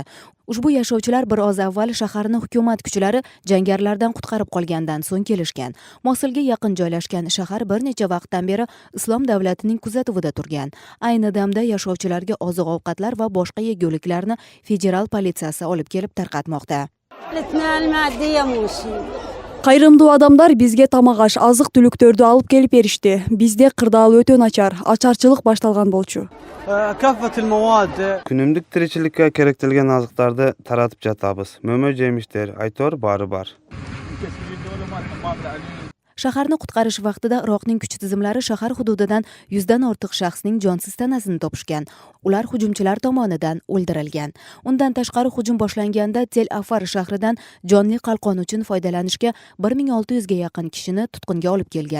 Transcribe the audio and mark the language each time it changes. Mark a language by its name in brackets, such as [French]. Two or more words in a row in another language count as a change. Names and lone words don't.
[Uzbek] Ushbu yashovchilar bir oz avval shaharni hukumat kuchlari jangarilardan qutqarib qolgandan so'ng kelishgan. Mosulga yaqin joylashgan shahar bir necha vaqtdan beri Islom davlatining kuzatuvida turgan. Ayni damda yashovchilarga oziq-ovqatlar va boshqa yeguliklarni federal politsiyasi olib kelib tarqatmoqda. [Kyrgyz] Кайрымдуу адамдар бизге тамак-аш, азык-түлүктөрдү алып келип беришти. Бизде кырдаал өтө начар, ачарчылык башталган болчу. Күнүмдүк тиричиликке керектелген азыктарды таратып жатабыз. Мөмө жемиштер, айтор баары бар. [Uzbek] Shaharni qutqarish vaqtida Iroqning kuch tizimlari shahar hududidan 100 dan ortiq shaxsning jonsiz tanasini topishgan. Ular hujumchilar tomonidan o'ldirilgan. Undan tashqari hujum boshlanganda Tel Afar shahridan jonli qalqon uchun foydalanishga 1600 ga yaqin kishini tutqunga olib kelgan.